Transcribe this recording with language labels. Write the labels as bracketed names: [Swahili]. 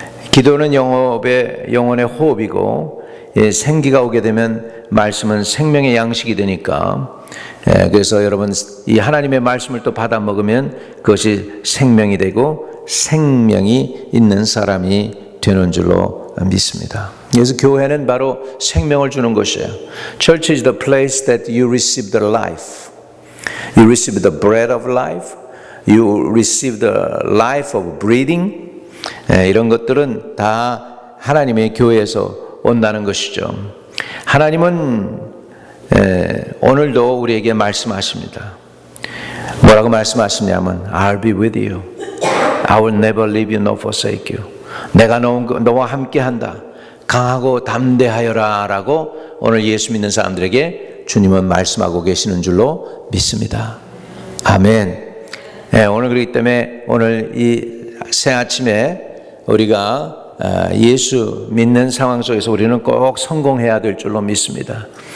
[Korean] 기도는 영혼의 호흡이고 생기가 오게 되면 말씀은 생명의 양식이 되니까 그래서 여러분 이 하나님의 말씀을 또 받아 먹으면 그것이 생명이 되고 생명이 있는 사람이 되는 줄로 믿습니다. 그래서 교회는 바로 생명을 주는 곳이에요. [English] Church is the place that you receive the life. You receive the bread of life. You receive the life of breathing. [Korean] 이런 것들은 다 하나님의 교회에서 온다는 것이죠. 하나님은 오늘도 우리에게 말씀하십니다. 뭐라고 말씀하시냐면 [English] I'll be with you. I will never leave you nor forsake you. [Korean] 내가 너와 함께한다. 강하고 담대하여라 라고 오늘 예수 믿는 사람들에게 주님은 말씀하고 계시는 줄로 믿습니다. 아멘. 오늘 그렇기 때문에 오늘 이 새 아침에 우리가 예수 믿는 상황 속에서 우리는 꼭 성공해야 될 줄로 믿습니다.